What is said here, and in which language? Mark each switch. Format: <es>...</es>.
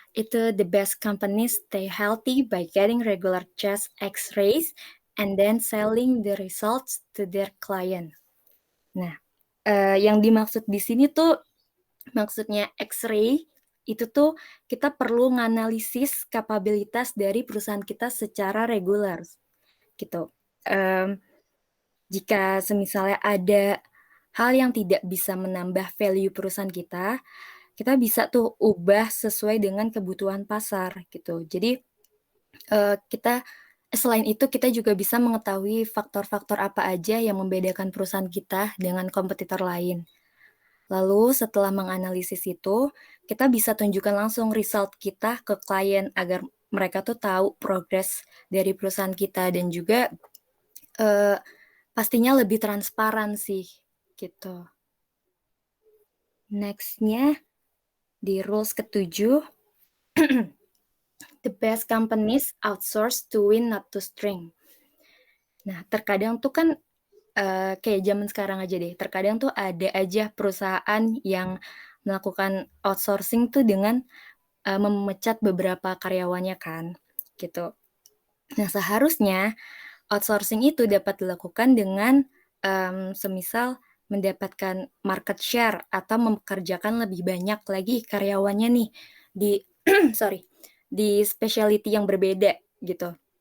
<id>itu</id> <en>the best companies stay healthy by getting regular chest X-rays and then selling the results to their client.</en> <id>Nah, yang dimaksud di sini tuh maksudnya X-ray itu tuh kita perlu nganalisis kapabilitas dari perusahaan kita secara regular gitu. Jika semisalnya ada hal yang tidak bisa menambah value perusahaan kita bisa tuh ubah sesuai dengan kebutuhan pasar gitu. Jadi kita selain itu kita juga bisa mengetahui faktor-faktor apa aja yang membedakan perusahaan kita dengan kompetitor lain. Lalu setelah menganalisis itu, kita bisa tunjukkan langsung result kita ke klien agar mereka tuh tahu progres dari perusahaan kita dan juga pastinya lebih transparan sih gitu.</id> <en>Next-nya</en> <id>di</id> <en>rules</en> <id>ke-7,</id> <en>the best companies outsource to win not to string.</en> <id>Nah, terkadang tuh kan kayak zaman sekarang aja deh, terkadang tuh ada aja perusahaan yang melakukan outsourcing tuh dengan memecat beberapa karyawannya kan, gitu. Nah, seharusnya outsourcing itu dapat dilakukan dengan semisal mendapatkan market share atau mempekerjakan lebih banyak lagi karyawannya nih di di specialty yang berbeda gitu.</id>